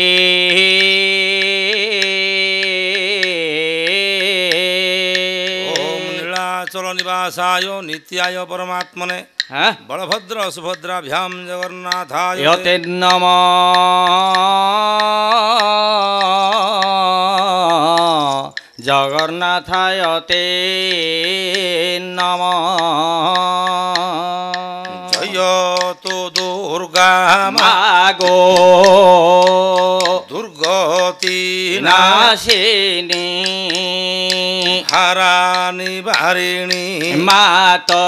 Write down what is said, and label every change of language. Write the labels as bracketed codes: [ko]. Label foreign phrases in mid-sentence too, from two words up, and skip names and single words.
[sa] ओम नीलाचल निवासाय नित्याय परमात्मने बलभद्र सुभद्राभ्याम जगन्नाथाय यते नमः। जगन्नाथाय ते नमः। [or] ଜୟ ତୋ ଦୁର୍ଗା मागो [sa] दुर्गति नाशिनी हरा निवारिणी मात